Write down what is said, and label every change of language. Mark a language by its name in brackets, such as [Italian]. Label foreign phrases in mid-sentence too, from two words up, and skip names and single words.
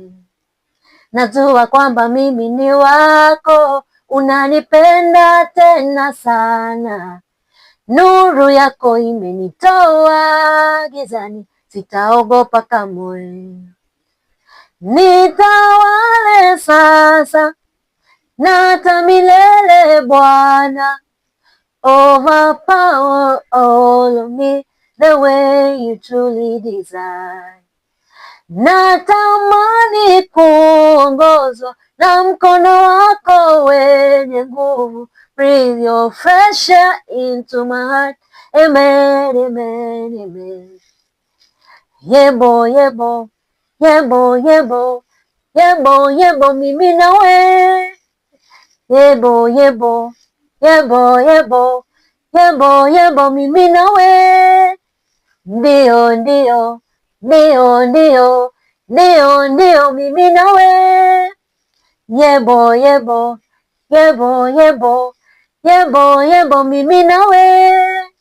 [Swahili] Najua kwamba mimi ni wako, unanipenda tena sana. Nuru yako imenitoa gizani, sitaogopa kamwe. Nitawale sasa na hata milele Bwana. [English] Overpower all of me the way you truly desire. [Swahili] Natamani kuongozwa na mkono wako wenye nguvu. [English] Breathe your fresh air into my heart. Amen, amen, amen. [Zulu] Yebo, yebo, yebo, yebo, yebo, yebo, [Swahili] mimi nawe. [Zulu] Yebo, yebo, yebo, yebo, yebo, yebo, [Swahili] mimi nawe. Ndio, ndio, ndio ndio ndio ndio, mimi nawe, [Zulu] yebo yebo yebo yebo yebo yebo, [Swahili] mimi nawe.